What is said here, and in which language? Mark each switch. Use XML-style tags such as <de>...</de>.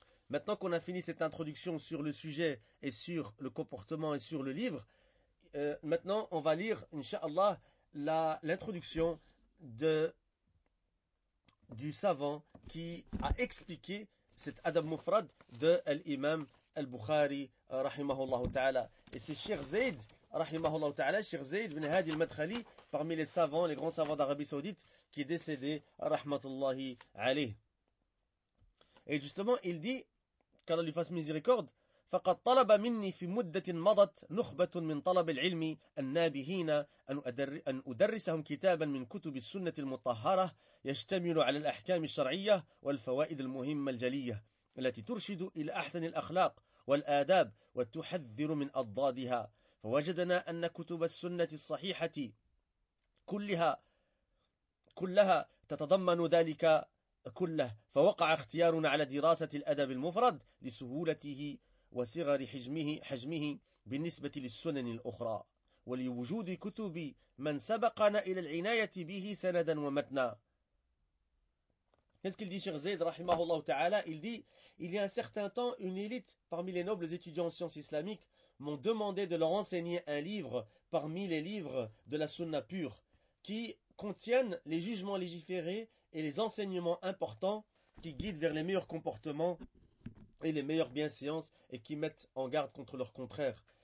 <fr>Maintenant qu'on a fini cette introduction sur le sujet et sur le comportement et sur le livre, maintenant on va lire, inshallah, l'introduction du savant qui a expliqué cet adab mufrad de l'imam al-Bukhari, rahimahullah ta'ala. Et c'est Cheikh Zayd, rahimahullah ta'ala, Cheikh Zayd ibn Hadi al-Madkhali, parmi les savants, les grands savants d'Arabie Saoudite, qui est décédé, rahmatullahi alayh. Et justement, il dit, qu'Allah lui fasse miséricorde,</fr> <ar>فقد طلب مني في مدة مضت نخبة من طلب العلم النابهين أن أدرسهم كتابا من كتب السنة المطهرة يشتمل على الأحكام الشرعية والفوائد المهمة الجلية التي ترشد إلى أحسن الأخلاق والآداب وتحذر من أضدادها فوجدنا أن كتب السنة الصحيحة كلها تتضمن ذلك كله فوقع اختيارنا على دراسة الأدب المفرد لسهولته وصغر حجمه بالنسبة للسنن الأخرى ولوجود كتب من سبقنا إلى العناية به سندا ومتنا.</ar> <fr>Qu'est-ce qu'il dit Cheikh Zayd rahimahullah ta'ala? Il dit, il y a un certain temps, une élite parmi les nobles étudiants en sciences islamiques m'ont demandé de leur enseigner un livre parmi les livres de la sunna pure qui contiennent les jugements légiférés et les enseignements importants qui guident vers les meilleurs comportements et les meilleures bienséances, et qui mettent en garde contre leur contraire.</fr>